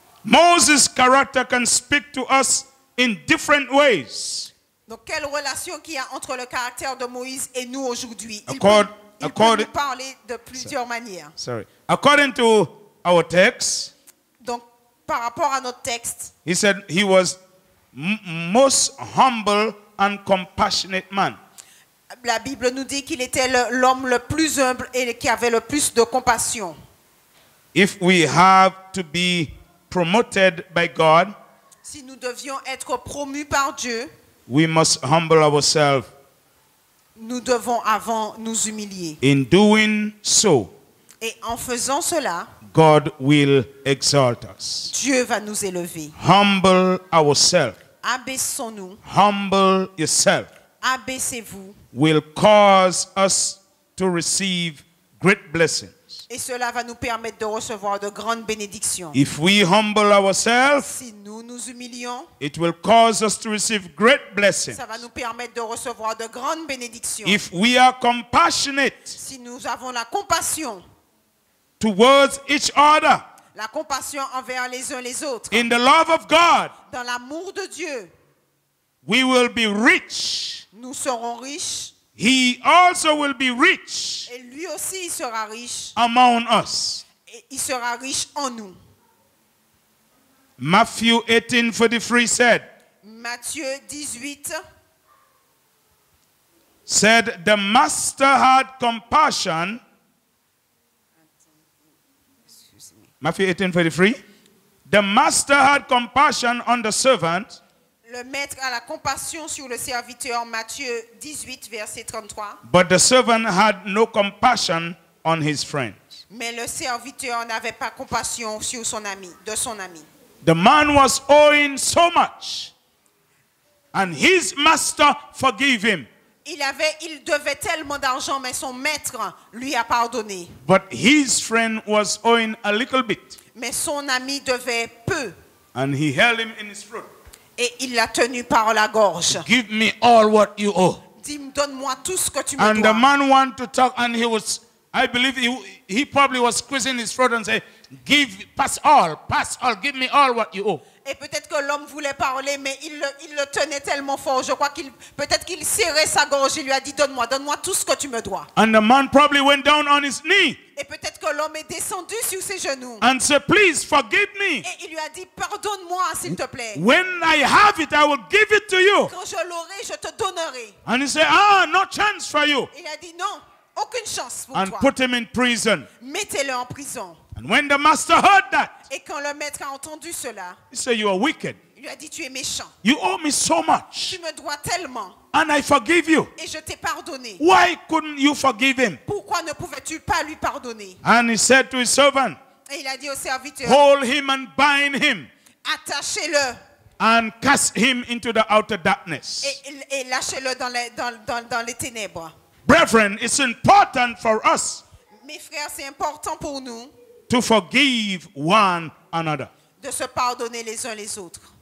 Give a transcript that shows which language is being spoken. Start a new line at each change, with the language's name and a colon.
English: Moses' character can speak to us in different ways.
French: Donc, quelle relation qu'il y a entre le caractère de Moïse et nous aujourd'hui? Il
English: Accord-
French: peut
English: accord-
French: nous parler de plusieurs manières.
English: According to our text,
French: Donc, par rapport à notre texte,
English: he said he was most humble and compassionate man.
French: la Bible nous dit qu'il était l'homme le plus humble et qui avait le plus de compassion.
English: If we have to be promoted by God,
French: Si nous devions être promus par Dieu,
English: we must humble ourselves.
French: nous devons avant nous humilier.
English: In doing so,
French: Et en faisant cela,
English: God will exalt us.
French: Dieu va nous élever.
English: Humble ourselves.
French: Abaissons-nous,
English: Humble yourself
French: abaissez-vous,
English: will cause us to receive great blessings.
French: et cela va nous permettre de recevoir de grandes bénédictions.
English: If we humble ourselves,
French: Si nous nous humilions,
English: it will cause us to receive great blessings.
French: ça va nous permettre de recevoir de grandes bénédictions.
English: If we are compassionate
French: Si nous avons la compassion
English: each other
French: la compassion envers les uns les autres,
English: in the love of God,
French: dans l'amour de Dieu,
English: we will be rich.
French: nous serons riches
English: He also will be rich
French: et lui aussi il sera riche
English: among us.
French: et il sera riche en nous.
English: Matthew 18:43
French: Matthieu 18
English: said, the master had compassion. Matthew 18:43. The master had compassion on the servant,
French: Le maître a la compassion sur le serviteur, Matthieu 18, verset 33.
English: but the servant had no compassion on his friend.
French: Mais le serviteur n'avait pas compassion sur son ami, de son ami.
English: The man was owing so much, and his master forgave him.
French: Il devait tellement d'argent, mais son maître lui a pardonné.
English: But his friend was owing a little bit,
French: Mais son ami devait peu,
English: and he held him in his throat.
French: et il l'a tenu par la gorge.
English: Give me all what you owe.
French: Dis, donne-moi tout ce que tu me
English: And the
French: dois.
English: man wanted to talk, and I believe he probably was squeezing his throat and say, pass all, give me all what you owe.
French: Et peut-être que l'homme voulait parler, mais il le tenait tellement fort. Je crois peut-être qu'il serrait sa gorge. Il lui a dit, donne-moi tout ce que tu me dois.
English: And the man probably went down on his knee
French: Et peut-être que l'homme est descendu sur ses genoux.
English: and said, please forgive me.
French: Et il lui a dit, pardonne-moi, s'il te plaît.
English: When I have it, I will give it to you.
French: Quand je l'aurai, je te donnerai.
English: And he said, no chance for you.
French: Il a dit, non, aucune chance pour
English: And
French: toi.
English: put him in prison.
French: Mettez-le en prison.
English: And when the master heard that,
French: Et quand le maître a entendu cela,
English: he said, you are wicked.
French: il lui a dit, tu es méchant.
English: You owe me so much,
French: Tu me dois tellement.
English: and I forgive you.
French: Et je t'ai pardonné.
English: Why couldn't you forgive him?
French: Pourquoi ne pouvais-tu pas lui pardonner?
English: And he said to his servant,
French: Et il a dit au serviteur,
English: hold him and bind him
French: attachez-le
English: and cast him into the outer darkness.
French: et lâchez-le dans les ténèbres.
English: Brethren, it's important for us
French: Mes frères, c'est important pour nous
English: to forgive one another.
French: de se pardonner les uns les autres.